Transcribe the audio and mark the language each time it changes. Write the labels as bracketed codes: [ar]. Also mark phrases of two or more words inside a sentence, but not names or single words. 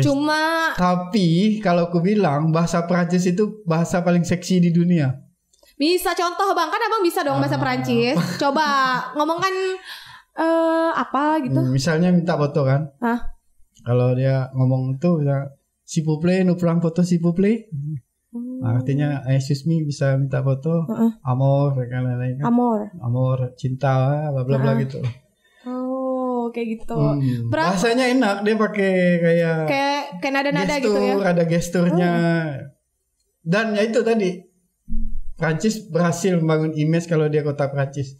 [id] Tapi kalau aku bilang bahasa Perancis itu bahasa paling seksi di dunia. Bisa contoh bang, kan abang bisa dong bahasa Perancis. Coba ngomongkan apa gitu. Misalnya minta foto kan. Kalau dia ngomong itu bisa [fr] s'il vous plaît, nous prenons photo s'il vous plaît. [id] Artinya [en] excuse me, [id] bisa minta foto. Amor kan lain-lain kan. Amor, cinta, bla bla bla gitu. Oh, kayak gitu. Bahasanya enak, dia pakai kayak nada-nada gestur, gitu ya. Ada gesturnya. Dan ya itu tadi Prancis berhasil membangun image kalau dia kota Prancis.